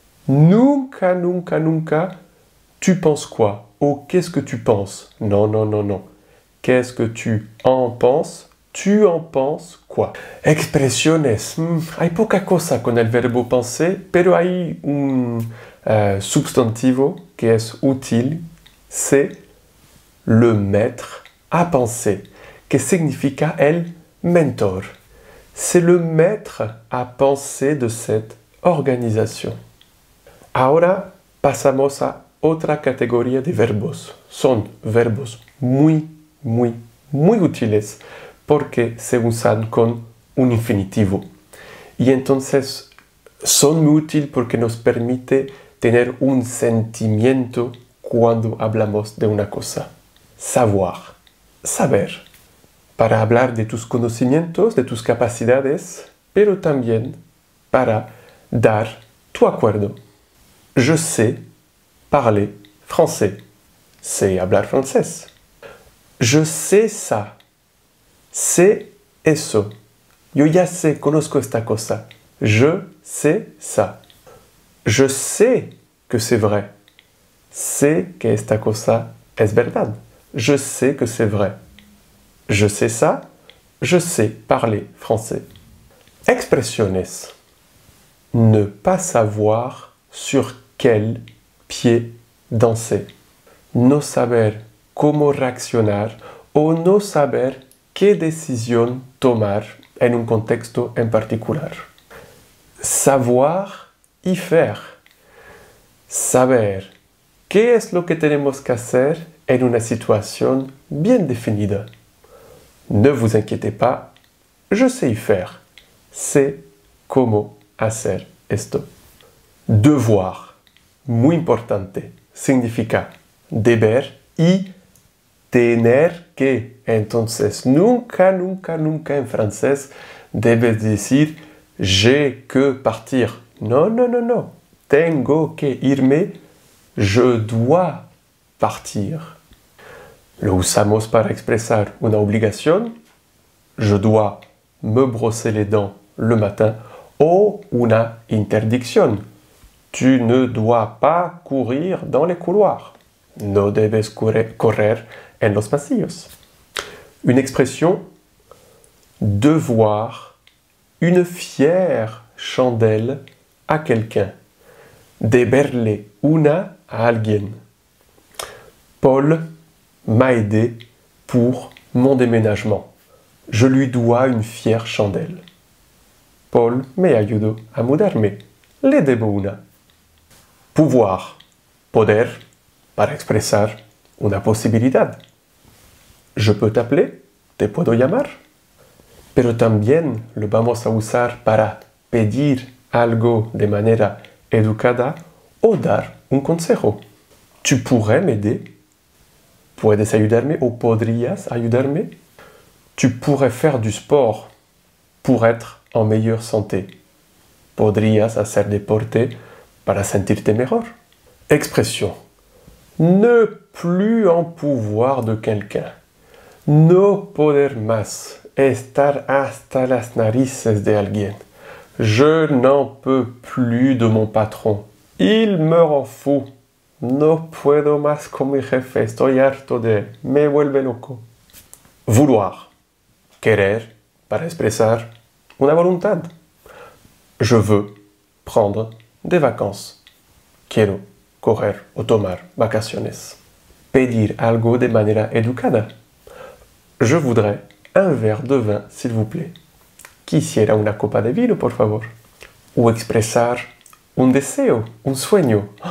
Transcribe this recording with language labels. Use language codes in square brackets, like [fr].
[es] Nunca, nunca, nunca, [fr] tu penses quoi? Oh, qu'est-ce que tu penses? Non, non, non, non. Qu'est-ce que tu en penses? Tu en penses quoi? [es] Expresiones. Hay poca cosa con el verbo penser, pero hay un substantivo que es útil. [fr] C'est le maître à penser, [es] que significa el mentor. [fr] C'est le maître à penser de cette organisation. [es] Ahora pasamos a otra categoría de verbos. Son verbos muy útiles porque se usan con un infinitivo. Y entonces son muy útiles porque nos permite tener un sentimiento cuando hablamos de una cosa. Savoir, saber, para hablar de tus conocimientos, de tus capacidades, pero también para dar tu acuerdo. [fr] Je sais parler français. [es] Sé hablar francés. [fr] Je sais ça. [es] Sé eso. Yo ya sé, conozco esta cosa. [fr] Je sais ça. Je sais que c'est vrai. [es] Sé que esta cosa es verdad. [fr] Je sais que c'est vrai. Je sais ça. Je sais parler français. [es] Expresiones. [fr] Ne pas savoir sur quel pied danser. [es] No saber cómo reaccionar o no saber qué decisión tomar en un contexto en particular. [fr] Savoir y faire. [es] Saber qué es lo que tenemos que hacer en una situación bien definida. [fr] Ne vous inquiétez pas, je sais y faire. [es] Sé cómo hacer esto. Devoir, muy importante, significa deber y tener que. Entonces, nunca en francés debes decir [fr] j'ai que partir. [es] No, no, no, no. Tengo que irme. [fr] Je dois partir. [es] Lo usamos para expresar una obligación. [fr] Je dois me brosser les dents le matin. [es] O una interdicción. [fr] Tu ne dois pas courir dans les couloirs. [es] No debes correr en los pasillos. [fr] Une expression, devoir une fière chandelle à quelqu'un. [es] Deberle una a alguien. [fr] Paul m'a aidé pour mon déménagement. Je lui dois une fière chandelle. [es] Paul me ayudó a mudarme. Le debo una. Pouvoir, poder, para expresar una posibilidad. [fr] Je peux t'appeler, [es] te puedo llamar. Pero también lo vamos a usar para pedir algo de manera educada o dar un consejo. [fr] Tu pourrais m'aider? [es] Puedes ayudarme o podrías ayudarme? [fr] Tu pourrais faire du sport pour être en meilleure santé. [es] Podrías hacer deporte para sentirte mejor. [fr] Expression. Ne plus en pouvoir de quelqu'un. [es] No poder más. Estar hasta las narices de alguien. [fr] Je n'en peux plus de mon patron. Il me rend fou. [es] No puedo más con mi jefe. Estoy harto de él. Me vuelve loco. Vouloir. Querer para expresar una voluntad. [fr] Je veux prendre des vacances. [es] Quiero coger o tomar vacaciones. Pedir algo de manera educada. [fr] Je voudrais un verre de vin, s'il vous plaît. [es] Quisiera una copa de vino, por favor. O expresar un deseo, un sueño.